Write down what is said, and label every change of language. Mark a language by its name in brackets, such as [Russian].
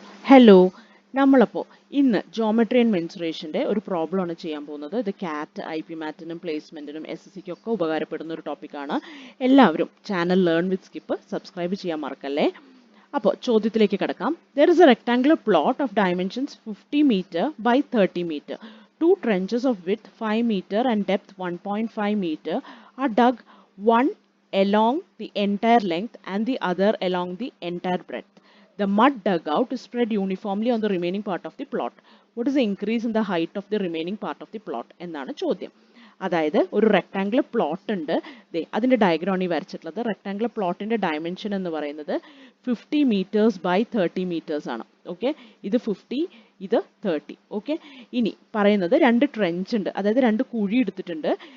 [Malayalam] Hello, നമ്മളപ്പോൾ ഇന്ന് geometry and മെൻസുറേഷൻ്റെ ഒരു പ്രോബ്ലമാണ് ചെയ്യാൻ പോകുന്നത്. ഇത് കാറ്റ്, IP മാറ്റിനും പ്ലേസ്മെൻറ്റിനും SSCക്കും ഒക്കെ ഉപകാരപ്പെടുന്ന ഒരു ടോപ്പിക്കാണ്. എല്ലാവരും channel learn with skip subscribe ചെയ്യാൻ മറക്കല്ലേ. അപ്പോൾ ചോദ്യത്തിലേക്ക് കിടക്കാം. [English] There is a rectangular plot of dimensions 50 meter by 30 meter. Two trenches of width 5 meter and depth 1.5 meter are dug, one along the entire length and the other along the entire breadth. The mud dug out is spread uniformly on the remaining part of the plot. What is the increase in the height of the remaining part of the plot? [Malayalam] എന്നാണ് ചോദ്യം. അതായത് ഒരു rectangular plot ഉണ്ട്. അതിൻ്റെ ഡയഗ്രാമാണ് ഈ വരച്ചിട്ടുള്ളത്. Rectangular പ്ലോട്ടിൻ്റെ dimension എന്ന് പറയുന്നത് 50 metres by 30 metres ആണ്. ഓക്കെ, ഇത് 50, ഇത് 30. ഓക്കെ, ഇനി പറയുന്നത് രണ്ട് ട്രെഞ്ച് ഉണ്ട്, അതായത് രണ്ട് കുഴി എടുത്തിട്ടുണ്ട്.